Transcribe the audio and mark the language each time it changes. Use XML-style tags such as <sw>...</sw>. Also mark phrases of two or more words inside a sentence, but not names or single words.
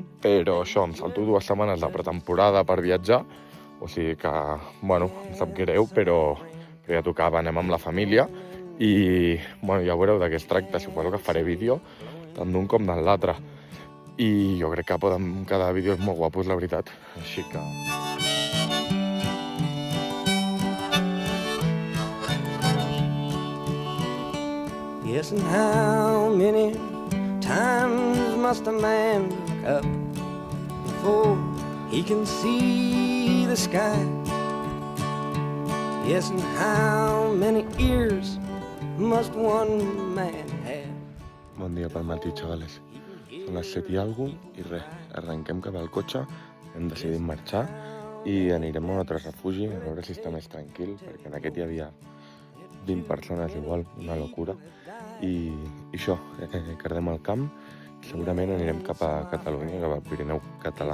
<ca>Però això, em salto 2 setmanes de pretemporada per viatjar, o sigui que, em sap greu, però ja tocava, anem amb la família i, ja veureu de què es tracta. Suposo que faré vídeo tant d'un com de l'altre. I jo crec que poden quedar vídeos molt guapos, la veritat. Així que...</ca> <en>Yes, and how many times must a man look up before he can see the sky? Yes, and how many ears must one man have?</en> <ca>Bon dia pel matí, xavales. Són les 7 i alguna cosa i res, arrenquem cap al cotxe, hem decidit marxar i anirem a un altre refugi a veure si està més tranquil, perquè en aquest hi havia 20 persones igual, una locura. I això, quedem al camp i segurament anirem cap a Catalunya, cap al Pirineu català.</ca>